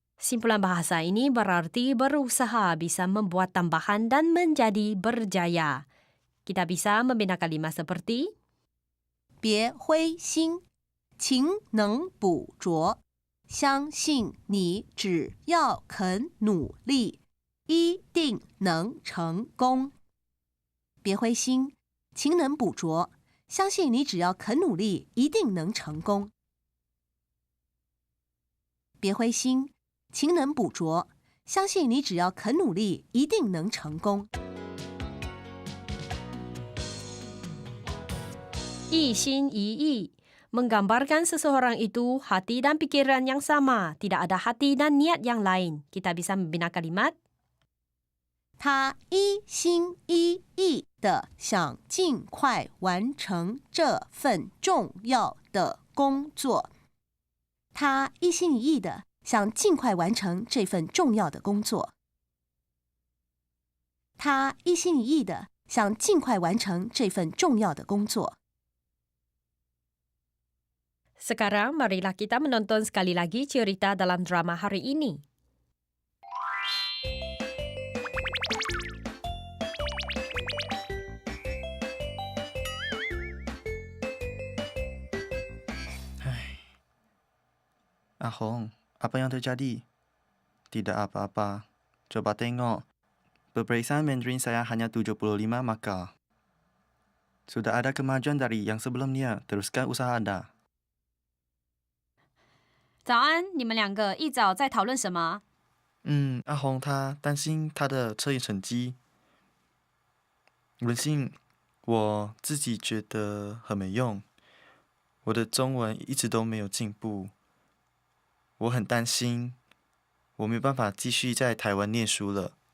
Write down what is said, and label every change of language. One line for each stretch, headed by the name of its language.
Malay: Simpulan bahasa ini berarti berusaha bisa membuat tambahan dan menjadi berjaya. Kita bisa membina kalimat seperti,
Chinese: 别灰心，勤能补拙，相信你只要肯努力，一定能成功。别灰心，勤能补拙，相信你只要肯努力，一定能成功。别灰心，勤能补拙，相信你只要肯努力，一定能成功。一心一意.
Malay: Menggambarkan seseorang itu hati dan pikiran yang sama, tidak ada hati dan niat yang lain. Kita bisa membina kalimat,
Chinese: 他一心一意的想尽快完成这份重要的工作。他一心一意的想尽快完成这份重要的工作。他一心一意的想尽快完成这份重要的工作。
Malay: Sekarang marilah kita menonton sekali lagi cerita dalam drama hari ini. Ahong, apa yang terjadi? Tidak apa-apa. Coba tengok. Peperiksaan Mandarin saya hanya 75 markah. Sudah ada kemajuan dari yang sebelumnya. Teruskan usaha Anda.
Chinese: 早安，你们两个一早在讨论什么？阿红他担心他的测验成绩。文信，我自己觉得很没用。我的中文一直都没有进步。我很担心，我没办法继续在台湾念书了。